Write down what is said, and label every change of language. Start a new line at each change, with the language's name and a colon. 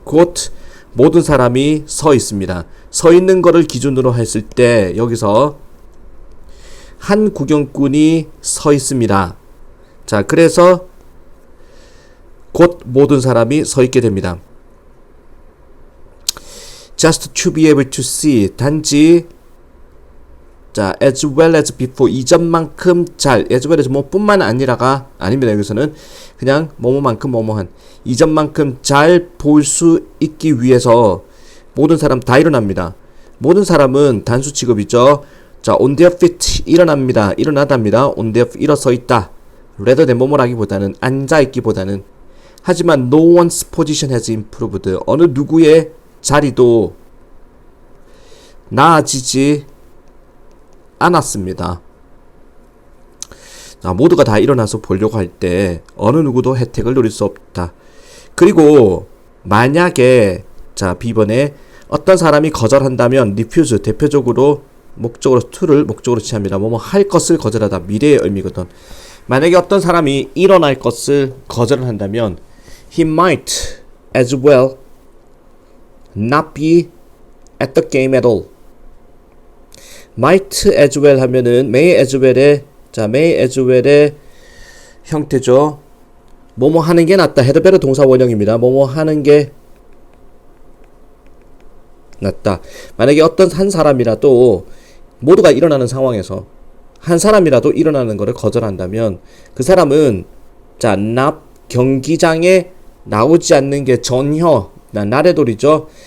Korean: 곧 모든 사람이 서 있습니다. 서 있는 거를 기준으로 했을 때 여기서 한 구경꾼이 서 있습니다. 자, 그래서 곧 모든 사람이 서 있게 됩니다.
English: Just to be able to see
Korean: 단지 자,
English: as well as before
Korean: 이전만큼 잘
English: as well as
Korean: 뭐 뿐만 아니라가 아닙니다. 여기서는 그냥 뭐뭐만큼 뭐뭐한 이전만큼 잘 볼 수 있기 위해서 모든 사람 다 일어납니다. 모든 사람은 단수 취급이죠.
English: 자, on their feet
Korean: 일어납니다. 일어나답니다.
English: on their feet
Korean: 일어서 있다. rather than 뭐뭐라기보다는 앉아있기보다는. 하지만
English: no one's position has improved
Korean: 어느 누구의 자리도 나아지지 않았습니다. 자, 모두가 다 일어나서 보려고 할 때 어느 누구도 혜택을 누릴 수 없다. 그리고 만약에 자, B번에 어떤 사람이 거절한다면 refuse 대표적으로 목적으로 to를 목적으로 취합니다. 뭐뭐 할 것을 거절하다 미래의 의미거든. 만약에 어떤 사람이 일어날 것을 거절을 한다면
English: he might as well not be at the game at all.
Korean: might as well 하면은 may as well의 자, may as well의 형태죠. 뭐뭐 하는 게 낫다. had better 동사 원형입니다. 뭐뭐 하는 게 낫다. 만약에 어떤 한 사람이라도 모두가 일어나는 상황에서 한 사람이라도 일어나는 것을 거절한다면 그 사람은 자, not 경기장에 나오지 않는 게 전혀 나래돌이죠.